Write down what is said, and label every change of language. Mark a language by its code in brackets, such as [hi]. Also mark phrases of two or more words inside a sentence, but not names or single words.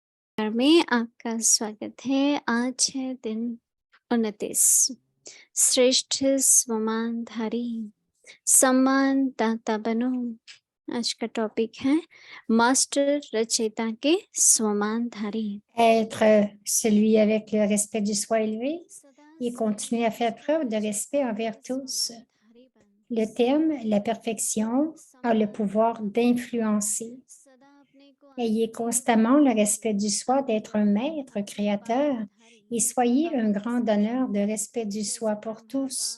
[hi] में आपका स्वागत है। आज है दिन 29। श्रेष्ठ स्वमानधारी सम्मानदाता बनो। आज का टॉपिक है मास्टर रचयिता के स्वमानधारी। [fr] Être celui avec le respect du soi élevé et continuer à faire preuve de respect envers tous. Le thème, la perfection, a le pouvoir d'influencer. Ayez constamment le respect du soi d'être un maître créateur et soyez un grand donneur de respect du soi pour tous.